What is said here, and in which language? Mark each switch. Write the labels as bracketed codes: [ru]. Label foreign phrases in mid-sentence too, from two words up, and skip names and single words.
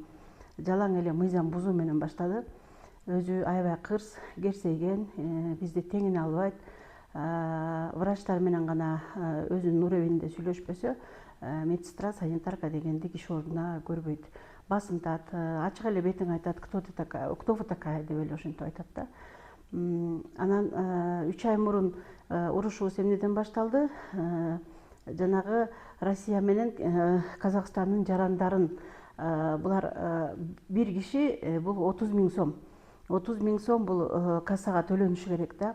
[ky] Жалаң эле мыйзам бузуу менен баштады. Өзү аябай кырс, керсейген, бизди теңине албайт. Врачтар менен гана өзүнүн уровенинде сүйлөшпөсө, медсестра, санитарка дегенди киши ордуна көрбөйт. Басынтат, ачык эле бетиң айтат, [ru] кто вы такая [ky] деп эле ошентип айтат да. Анан 3 ай мурун урушубуз эмнеден башталды? Жанагы Россия менен Казакстандын жарандарын, булар бир киши бул 30 000 сом. 30 000 сом бул кассага төлөнүшү керек да.